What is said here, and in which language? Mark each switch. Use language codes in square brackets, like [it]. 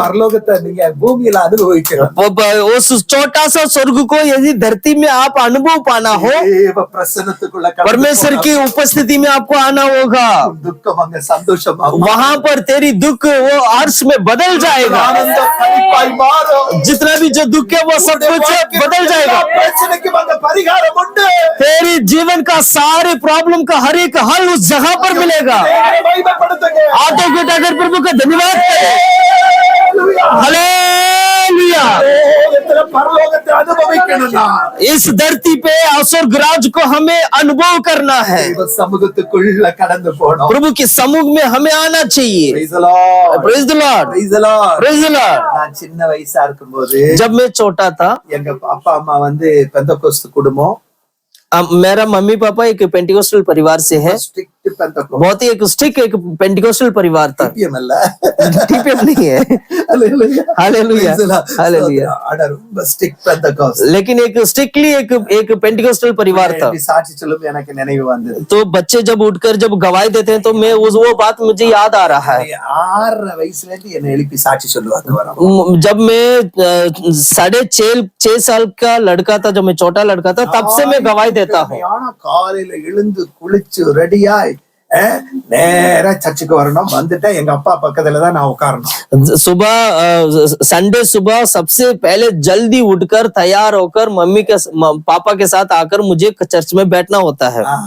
[ta] பரலோகத்தை நீங்க பூமியில அனுபவிக்கணும். [hi] उस छोटा सा स्वर्ग को यदि धरती में आप अनुभव पाना हो, [ta] தேவ பிரசன்னத்துக்குள்ள கடந்து [hi] परमेश्वर [ta] போனா [hi] की उपस्थिति में आपको आना होगा। [ta] உன் துக்கம் அங்க சந்தோஷமாகும். [hi] वहां पर तेरी दुख वो हर्ष में बदल जाएगा। [ta] ஆனந்த களிப்பாய் மாறும். [hi] जितना भी जो दुख है वो सब कुछ बदल जाएगा। [ta] பிரச்சனைக்கு அங்க பரிகாரம் உண்டு. [hi] तेरी जीवन का सारे प्रॉब्लम का हर एक हल उस जगह पर मिलेगा। [ta] தேவனை மகிமைப்படுத்துங்க. [hi] हाथों के उठाकर प्रभु का धन्यवाद करें। हालेलुया। [ta] பரலோகத்துல பரலோகத்தை அனுபவிக்கணும்னா [hi] इस धरती पे स्वर्ग राज को हमें अनुभव करना है। [ta] தேவ சமூகத்துக்குள்ள கடந்து போனோம். [hi] प्रभु के समूह में हमें आना चाहिए। [en] Praise the Lord. Praise the Lord, Praise the Lord. Praise the Lord. [ta] நான் சின்ன வயசா இருக்கும்போது [hi] जब मैं छोटा था, [ta] எங்க அப்பா அம்மா வந்து பெந்தகோஸ்து குடும்பம், [hi] मेरा मम्मी पापा एक पेंटिकोस्टल परिवार से है। [ta] ஸ்ட்ரிக்ட் பெந்தகோஸ்து. [hi] बहुत ही एक स्ट्रिक्ट एक पेंटिकोस्टल परिवार था। [ta] TPM அல்ல. [hi] TPM नहीं है। [en] Hallelujah. [hi] Hallelujah, [en] Praise the Lord. [hi] Hallelujah. [ta] ஆனா ரொம்ப ஸ்ட்ரிக்ட் பெந்தகோஸ்து. [hi] लेकिन एक स्ट्रिक्टली एक पेंटिकोस्टल परिवार था। [ta] எப்படி சாட்சி சொல்லும் எனக்கு நினைவு வந்தது. [hi] तो बच्चे जब उठकर जब गवाही देते हैं तो मैं वो बात मुझे याद आ रहा है। [ta] 6 வயசுல இருந்து என்னை எழுப்பி சாட்சி சொல்லுவாங்க வரோம். [hi] जब मैं 6.5 साल का लड़का था, जब मैं छोटा लड़का था, तब से मैं गवाही देता हूँ। [ta] ஆனா காலையில எழுந்து குளிச்சு ரெடியாய் நேரா சர்ச்சுக்கு வரணும். வந்துட்டா எங்க அப்பா பக்கத்துல தான் நான் உட்காரணும். [hi] सुबह संडे सुबह सबसे पहले जल्दी उठकर तैयार होकर मम्मी के पापा के साथ आकर मुझे चर्च में बैठना होता है।